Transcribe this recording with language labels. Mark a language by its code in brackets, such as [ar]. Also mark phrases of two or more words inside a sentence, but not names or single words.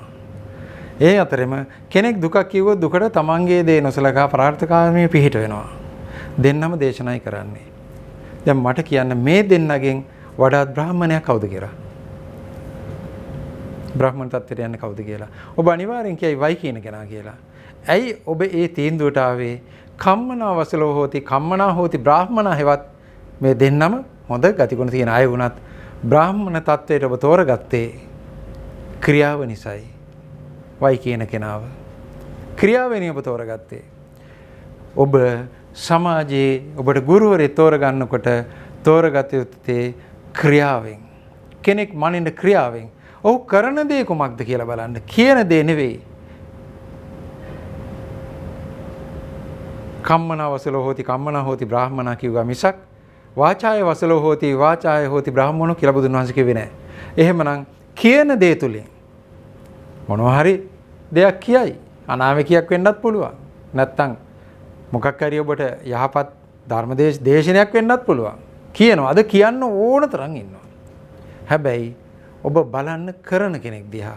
[si] ඒ අතරෙම කෙනෙක් දුකක් කිව්වොත් දුකට තමන්ගේ දේ නොසලකා ප්‍රාර්ථකාමී පිහිට වෙනවා. දෙන්නම දේශනායි කරන්නේ. දැන් මට කියන්න මේ දෙන්නගෙන් වඩාත් බ්‍රාහ්මණයා කවුද කියලා? බ්‍රාහ්මණ තත්ත්වයට යන්නේ කවුද කියලා? ඔබ අනිවාර්යෙන් කියයි වයි කියන කෙනා කියලා. ඇයි ඔබ ඒ තීන්දුවට ආවේ? [pi] කම්මනා වසලෝ හෝති කම්මනා හෝති බ්‍රාහ්මණා [si] හෙවත් මේ දෙන්නම හොඳ ගතිගුණ තියෙන අය වුණත් බ්‍රාහ්මණ තත්ත්වයට ඔබ තෝරගත්තේ ක්‍රියාව නිසායි. වයි කියන කෙනාව ක්‍රියාවෙන් ඔබ තෝරගත්තේ. ඔබ සමාජයේ ඔබට ගුරුවරයෙක් තෝරගන්නකොට තෝරගත යුත්තේ ක්‍රියාවෙන්. කෙනෙක් මනින්න ක්‍රියාවෙන්. ඔහු කරන දේ කුමක්ද කියලා බලන්න. කියන දේ නෙවෙයි. [pi] කම්මනා වසලෝ හෝති කම්මනා හෝති බ්‍රාහ්මණා [si] කිව්වා මිසක් [pi] වාචාය වසලෝ හෝති වාචාය හෝති බ්‍රාහ්මණෝ [si] කියලා බුදුන් වහන්සේ කිව්වේ නැහැ. එහෙමනම් කියන දේ තුලින් මොනවා හරි දෙයක් කියයි. අනාවැකියක් වෙන්නත් පුළුවන්. නැත්තම් මොකක් හරි ඔබට යහපත් ධර්මදේශනයක් වෙන්නත් පුළුවන්. කියනවා. අද කියන්න ඕන තරම් ඉන්නවා. හැබැයි ඔබ බලන්න කරන කෙනෙක් දිහා.